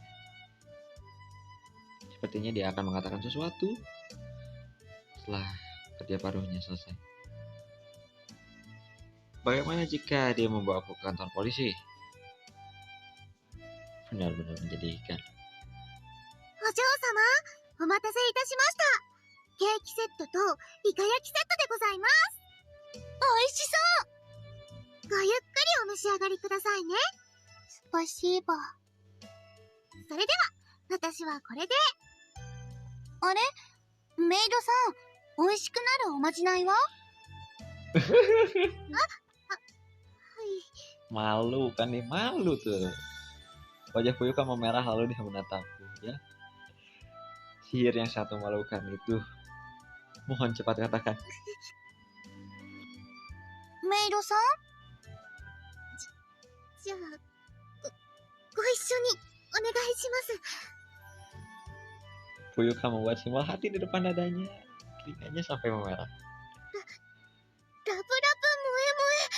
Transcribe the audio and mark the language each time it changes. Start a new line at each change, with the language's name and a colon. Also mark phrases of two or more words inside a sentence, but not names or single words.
Indonesian: Sepertinya dia akan mengatakan sesuatu setelah kerja paruhnya selesai. Bagaimana jika dia membawaku ke kantor polisi? Benar-benar menjadikan.
Japanese: お嬢様、お待たせいたしました。ケーキセットとイカ焼きセットでございます。美味しそう。ごゆっくりお召し上がりくださいね。スパシーバ。それでは、私はこれで。あれ？メイドさん、美味しくなるおまじないは？はい。
Indonesian: Malu kan nih, malu tuh. Wajah Fuyuka memerah lalu dia menatapku, ya. Sihir yang satu memalukan itu. Mohon cepat katakan.
Japanese: メイドさん？じゃあ、ご一緒にお願いします。
Indonesian: Fuyuka membuat simbol hati di depan dadanya. Telinganya sampai memerah.
Japanese: ラブラブ萌え萌え。